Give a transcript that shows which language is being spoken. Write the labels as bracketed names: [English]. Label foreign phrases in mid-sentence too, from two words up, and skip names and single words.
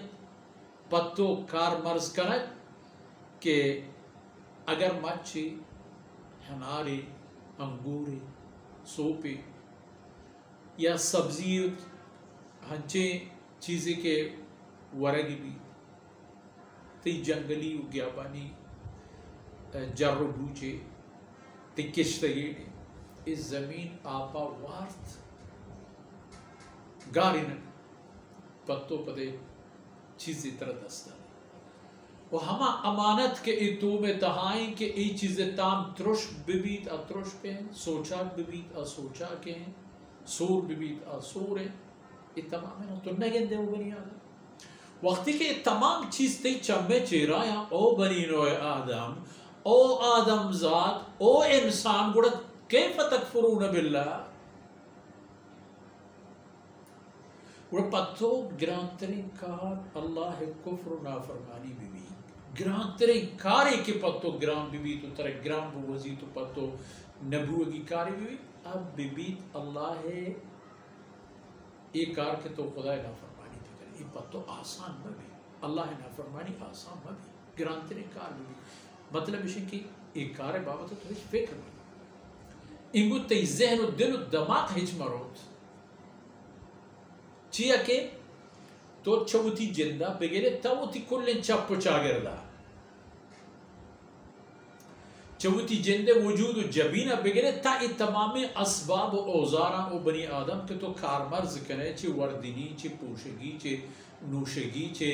[Baluchi] پتو کار مرز کنک کہ اگر مچی ہناری انگوری سوپی یا سبزی ہنچے چیزیں کے ورگی بھی تی جنگلی و گیابانی جر و بوچے تی کشتگی اس زمین آپا وارت گاری نہ پتو پدے چیزی طرح دستا وہ ہما امانت کے اتو میں تہائیں کہ ای چیزیں تام ترش ببیت ترش پہ ہیں سوچاک ببیت سوچا کے ہیں سور ببیت سور ہیں یہ تمام ہے تو نگن دے وہ بنی آدم وقتی کہ تمام چیز تی چمے چیرا یا او بنی نوع آدم او آدم ذات او انسان گوڑا [Arabic] کیف تکفرون باللہ [Baluchi] گوڑا پتو گرانترین کار اللہ کفر و نافرمانی بھی گران ترے کاری کے پتو گران بھی تو ترے گران بوزی تو پتو نبوگی کاری بھی اب بھی اللہ ہے ایک کار کے تو خدا نافرمانی تو کرے یہ پتو آسان بھی اللہ نافرمانی آسان مبی گرانترین کار بھی مطلب ہے کہ ایک کار بابت تو ہیچ فکر نہیں انگو تی ذہن و دل و دماغ ہیچ مروت چیا کہ تو چوتی جندہ بگیرے تاوتی کلن چپ و چاگردہ چوتی جندے وجود و جبینہ بگیرے تا ای تمام اسباب و اوزارہ و بنی آدم کہ تو کارمرز کنے چی وردنی چی پوشگی چی نوشگی چی